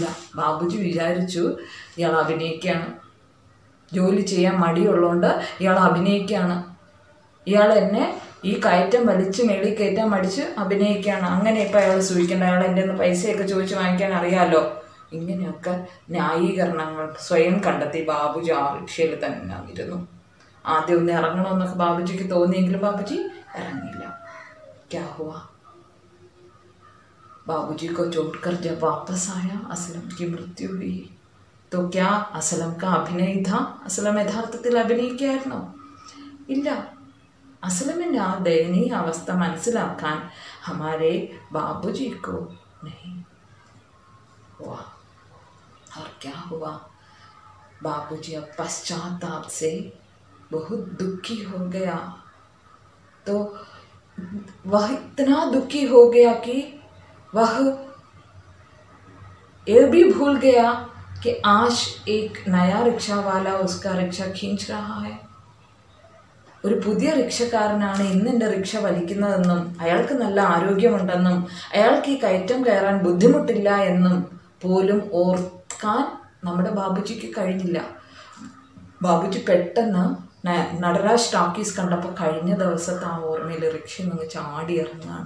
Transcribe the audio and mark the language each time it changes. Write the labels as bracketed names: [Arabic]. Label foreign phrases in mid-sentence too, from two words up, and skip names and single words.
[Malayalam] ബാബുജി വിചാരിച്ചു ഇയാൾ അഭിനയിക്കുകയാണ്, ജോലി ചെയ്യാൻ മടിയുള്ളതുകൊണ്ട് ഇയാൾ അഭിനയിക്കുകയാണ്, ഇയാൾ എന്നെ ഈ കയറ്റം വലിച്ച് മേളിൽ കയറ്റാൻ മടിച്ച് അഭിനയിക്കുകയാണ്, അങ്ങനെ ഇപ്പം അയാൾ സൂചിക്കേണ്ട, അയാൾ എൻ്റെ നിന്ന് പൈസയൊക്കെ ചോദിച്ച് വാങ്ങിക്കാൻ അറിയാമല്ലോ. ഇങ്ങനെയൊക്കെ ന്യായീകരണങ്ങൾ സ്വയം കണ്ടെത്തി ബാബുജി ആ റിക്ഷയിൽ തന്നെ ഇരുന്നു. ആദ്യം ഒന്ന് ഇറങ്ങണമെന്നൊക്കെ ബാബുജിക്ക് തോന്നിയെങ്കിലും ബാബുജി ഇറങ്ങിയില്ല. [Hindi] क्या हुआ? ബാബുജി को छोड़कर जब वापस आया असलम की मृत्यु हुई तो क्या असलम का अभिनय था? [Malayalam] असलम യഥാർത്ഥത്തിൽ അഭിനയിക്കുകയായിരുന്നോ? ഇല്ല. അസലമിൻ്റെ ആ ദയനീയ അവസ്ഥ മനസ്സിലാക്കാൻ [Hindi] हमारे बाबूजी को नहीं हुआ. और क्या हुआ? बाबूजी अब पश्चाताप से बहुत दुखी हो गया. तो वह इतना दुखी हो गया कि वह ये भी भूल गया कि आज एक नया रिक्शा वाला उसका रिक्शा खींच रहा है. [Malayalam] ഒരു പുതിയ റിക്ഷക്കാരനാണ് ഇന്ന് എൻ്റെ റിക്ഷ വലിക്കുന്നതെന്നും അയാൾക്ക് നല്ല ആരോഗ്യമുണ്ടെന്നും അയാൾക്ക് ഈ കയറ്റം കയറാൻ ബുദ്ധിമുട്ടില്ല എന്നും പോലും ഓർക്കാൻ നമ്മുടെ ബാബുജിക്ക് കഴിഞ്ഞില്ല. ബാബുജി പെട്ടെന്ന് നടരാജ് ടോക്കീസ് കണ്ടപ്പോൾ കഴിഞ്ഞ ദിവസത്തെ ആ ഓർമ്മയിൽ റിക്ഷയിൽ നിന്ന് ചാടി ഇറങ്ങുകയാണ്.